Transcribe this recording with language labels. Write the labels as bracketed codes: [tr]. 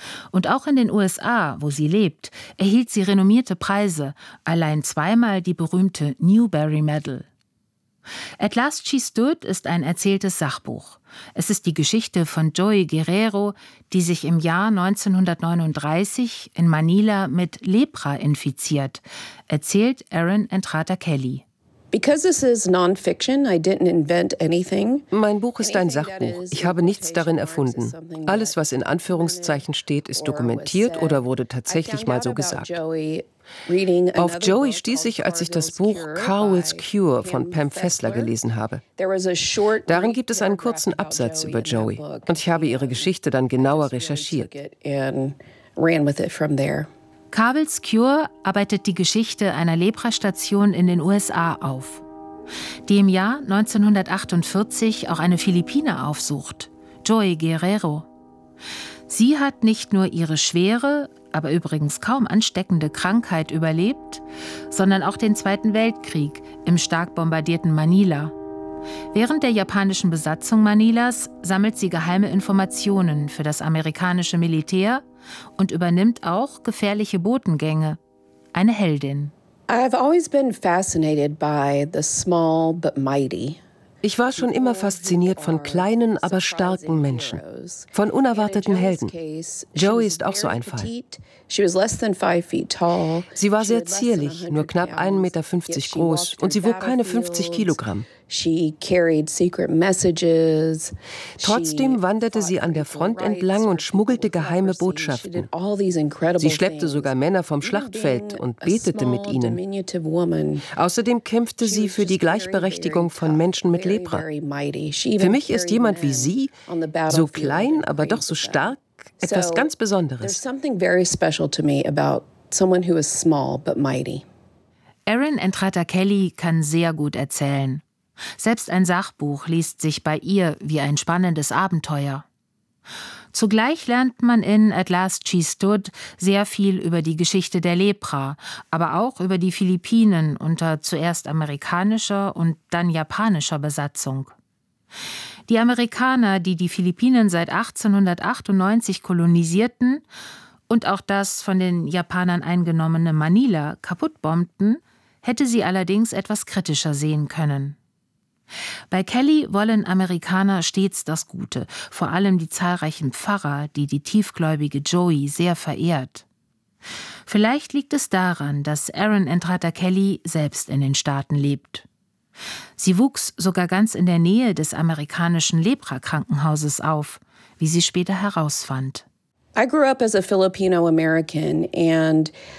[de] Und auch in den USA, wo sie lebt, erhielt sie renommierte Preise, allein zweimal die berühmte Newbery Medal. »At Last She Stood« ist ein erzähltes Sachbuch. Es ist die Geschichte von Joy Guerrero, die sich im Jahr 1939 in Manila mit Lepra infiziert, erzählt Erin Entrata Kelly. [en] Because this is non-fiction, I didn't invent anything. [de] Mein Buch ist ein Sachbuch. Ich habe nichts darin erfunden. Alles, was in Anführungszeichen steht, ist dokumentiert oder wurde tatsächlich mal so gesagt. Auf Joey stieß ich, als ich das Buch Carwell's Cure von Pam Fessler gelesen habe. Darin gibt es einen kurzen Absatz über Joey. Und ich habe ihre Geschichte dann genauer recherchiert. Carwell's Cure arbeitet die Geschichte einer Leprastation in den USA auf, die im Jahr 1948 auch eine Philippine aufsucht, Joy Guerrero. Sie hat nicht nur ihre schwere, aber übrigens kaum ansteckende Krankheit überlebt, sondern auch den Zweiten Weltkrieg im stark bombardierten Manila. Während der japanischen Besatzung Manilas sammelt sie geheime Informationen für das amerikanische Militär und übernimmt auch gefährliche Botengänge. Eine Heldin. [en] I've always been fascinated by the small but mighty. [de] Ich war schon immer fasziniert von kleinen, aber starken Menschen, von unerwarteten Helden. Joey ist auch so ein Fall. Sie war sehr zierlich, nur knapp 1,50 Meter groß und sie wog keine 50 Kilogramm. Trotzdem wanderte sie an der Front entlang und schmuggelte geheime Botschaften. Sie schleppte sogar Männer vom Schlachtfeld und betete mit ihnen. Außerdem kämpfte sie für die Gleichberechtigung von Menschen mit Lepra. Für mich ist jemand wie sie, so klein, aber doch so stark, etwas ganz Besonderes. [en] There's something very special to me about someone who is small but mighty. [de] Erin Entrata Kelly kann sehr gut erzählen. Selbst ein Sachbuch liest sich bei ihr wie ein spannendes Abenteuer. Zugleich lernt man in At Last She Stood sehr viel über die Geschichte der Lepra, aber auch über die Philippinen unter zuerst amerikanischer und dann japanischer Besatzung. Die Amerikaner, die die Philippinen seit 1898 kolonisierten und auch das von den Japanern eingenommene Manila kaputtbombten, hätte sie allerdings etwas kritischer sehen können. Bei Kelly wollen Amerikaner stets das Gute, vor allem die zahlreichen Pfarrer, die die tiefgläubige Joey sehr verehrt. Vielleicht liegt es daran, dass Erin Entrata Kelly selbst in den Staaten lebt. Sie wuchs sogar ganz in der Nähe des amerikanischen Lepra-Krankenhauses auf, wie sie später herausfand. [en] I grew up as a Filipino American and